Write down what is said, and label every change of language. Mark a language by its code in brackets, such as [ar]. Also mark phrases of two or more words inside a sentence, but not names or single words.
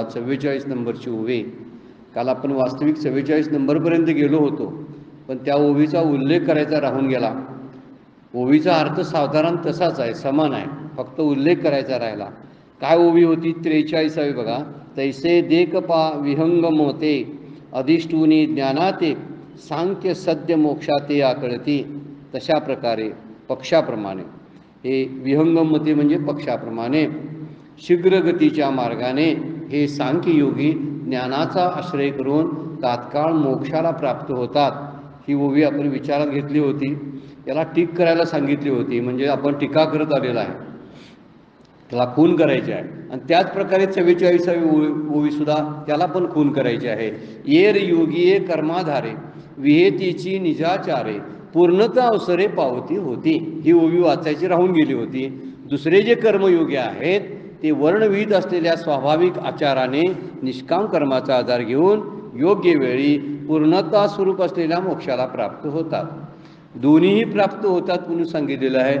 [mr] 44 नंबरची ओवी। काल आपण वास्तविक 44 नंबरपर्यंत गेलो होतो, पण त्या ओवीचा उल्लेख करायचा राहून गेला। ओवीचा अर्थ साधारण तसाच आहे, समान आहे, फक्त उल्लेख करायचा राहिला। काय ओवी होती? 43वी बघा। तैसे देख पा विहंगम होते अधिष्ठूनी ज्ञानाते सांख्य सद्य मोक्षाते आकळती। तशा प्रकारे पक्षाप्रमाणे हे विहंगमते म्हणजे पक्षाप्रमाणे शीघ्रगतीच्या मार्गाने हे सांख्ययोगी ज्ञानाचा आश्रय करून तात्काळ मोक्षाला प्राप्त होतात। ही ओवी आपण विचारात घेतली होती। याला टीक करायला सांगितली होती, म्हणजे आपण टीका करत आलेला आहे, त्याला खून करायचे आहे। आणि त्याच प्रकारे 44वी ओवीसुद्धा त्याला पण खून करायची आहे। येर योगीये कर्माधारे विहेतीची निजाचारे पूर्णता अवसरे पावती होती। ही ओवी वाचायची राहून गेली होती। दुसरे जे कर्मयोगी आहेत ते वर्णविहित असलेल्या स्वाभाविक आचाराने निष्काम कर्माचा आधार घेऊन योग्य वेळी पूर्णता स्वरूप असलेल्या मोक्षाला प्राप्त होतात। दोन्हीही प्राप्त होतात म्हणून सांगितलेलं आहे।